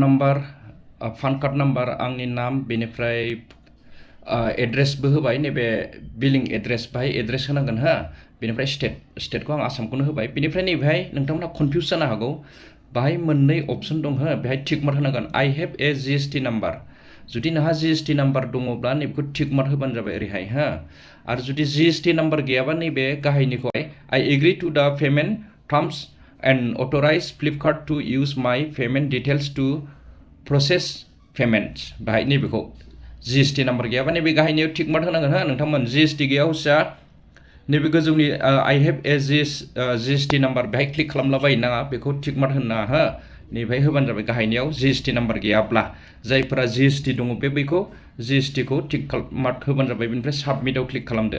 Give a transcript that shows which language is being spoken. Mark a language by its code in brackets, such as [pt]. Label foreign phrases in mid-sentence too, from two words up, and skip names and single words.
[en] number fund card number [brx] आंनि नाम बेनिफ्राय एड्रेसबो होबाय नैबे [en] billing address [brx] बाहाय एड्रेस होनांगोन हो बेनिफ्राय स्टेटखौ आं आसामखौनो होबाय बेनिफ्राय नैबेहाय नोंथांमोनहा कनफिउस जानो हागौ बाहाय मोननै अपसन दं हो बेहाय [en] tick mark [brx] होनांगोन [en] I have a GST number [brx] जुदि नोंहा [en] GST number [brx] दङब्ला नैबेखौ टिक मार्क होबानो जाबाय ओरैहाय हो आरो जुदि [en] GST number [brx] गैयाबा नैबे गाहायनिखौहाय [en] I agree to the payment terms and authorize Flipkart to use my payment details to process payments [brx] बाहाय नैबेखौ [en] GST number [brx] गैयाबा नैबे गाहायनियाव [en] tick mark [brx] होनांगोन हो नोंथांमोन GST गैया हसिया नैबे गोजौनि I [en] have a GST number [brx] बेहाय क्लिक खालामलाबायनो नाङा बेखौ टिक मार्क होनो नाङा हो नैबेहाय होबानो जाबाय गाहायनियाव [en] GST number [brx] गैयाब्ला जायफोरा GST दङ बेखौ GST खौ [en] tick mark [brx] होबानो जाबाय बेनिफ्राय साबमिटआव क्लिक खालामदो